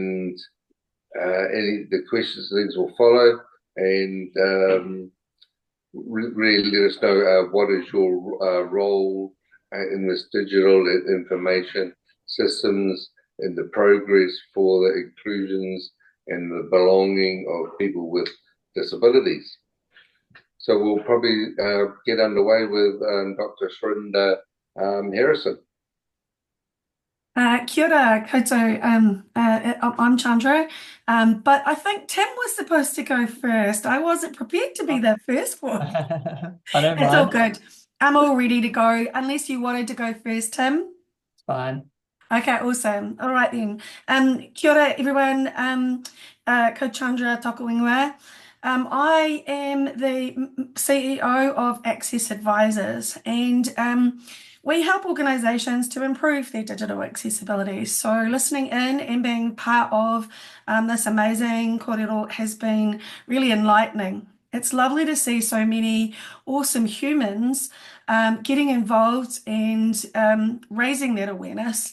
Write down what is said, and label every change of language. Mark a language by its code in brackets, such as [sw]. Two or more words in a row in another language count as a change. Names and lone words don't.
[en] any the questions and things will follow, and really let us know what is your role in this digital information systems, in the progress for the inclusions and the belonging of people with disabilities. So we'll probably get underway with Dr. Srinda Harrison. [mi] Kia ora koutou. [en] I'm Chandra, but I think Tim was supposed to go first. I wasn't prepared to be the first one. I don't It's all mind. good. I'm all ready to go, unless you wanted to go first, Tim. It's fine. Okay, awesome. All right then. [mi] Kia ora, everyone. Ko Chandra toku ingoa. [en] I am the CEO of Access Advisors, and we help organisations to improve their digital accessibility. So listening in and being part of this amazing kōrero has been really enlightening. It's lovely to see so many awesome humans getting involved and raising that awareness.